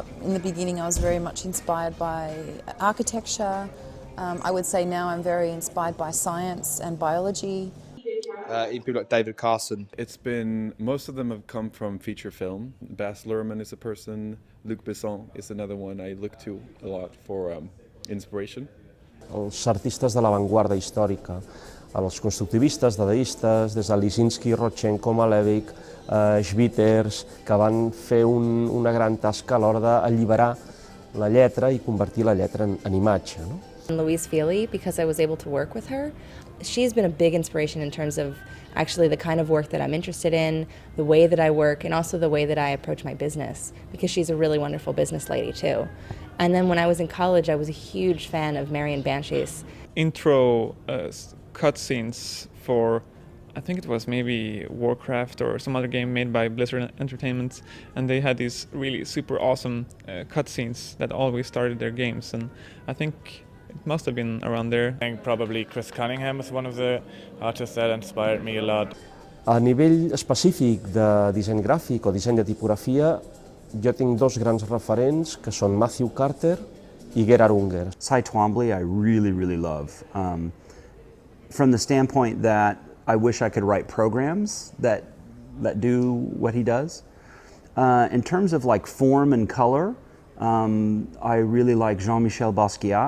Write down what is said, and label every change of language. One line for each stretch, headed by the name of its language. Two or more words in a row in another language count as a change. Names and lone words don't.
English: In the beginning I was very much inspired by architecture. I would say now I'm very inspired by science and biology. People like David Carson. Most of them have come from feature film. Baz Luhrmann is a person, Luc Besson is another one I look to a lot for inspiration.
Catalan: Els artistes de l'avantguarda històrica, els constructivistes, dadaistes, des de Lisinski, Rodchenko, Malevich, Schwitters, que van fer una gran tasca a l'hora d'alliberar la lletra i convertir la lletra en imatge. No?
English: Louise Feely, because I was able to work with her, she's been a big inspiration in terms of actually the kind of work that I'm interested in, the way that I work, and also the way that I approach my business, because she's a really wonderful business lady too. And then when I was in college, I was a huge fan of Marion Banshees. Intro cutscenes for, I think it was maybe Warcraft or some other game made by Blizzard Entertainment, and they had these really super awesome cutscenes that always started their games, and I think it must have been around there. I think probably Chris Cunningham is one of the artists that inspired me a lot.
Catalan: A nivell específic de disseny gràfic o disseny de tipografia, jo tinc dos grans referents que són Matthew Carter i Gerard Unger.
English: Cy Twombly I really, really love. From the standpoint that I wish I could write programs that do what he does. In terms of like form and color, I really like Jean-Michel Basquiat.